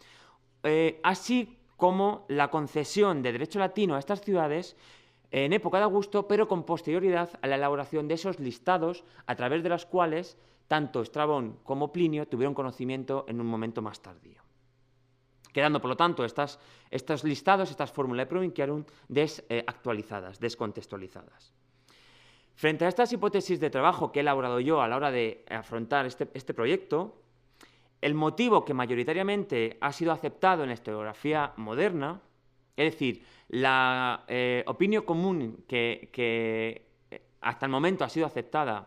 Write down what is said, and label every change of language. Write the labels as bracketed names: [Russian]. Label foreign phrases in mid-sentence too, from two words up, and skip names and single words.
[Spanish] así como la concesión de derecho latino a estas ciudades en época de Augusto, pero con posterioridad a la elaboración de esos listados a través de los cuales tanto Estrabón como Plinio tuvieron conocimiento en un momento más tardío. Quedando, por lo tanto, estos listados, estas fórmulas de Provinciarum desactualizadas, descontextualizadas. Frente a estas hipótesis de trabajo que he elaborado yo a la hora de afrontar este proyecto, el motivo que mayoritariamente ha sido aceptado en la historiografía moderna, es decir, la opinión común que hasta el momento ha sido aceptada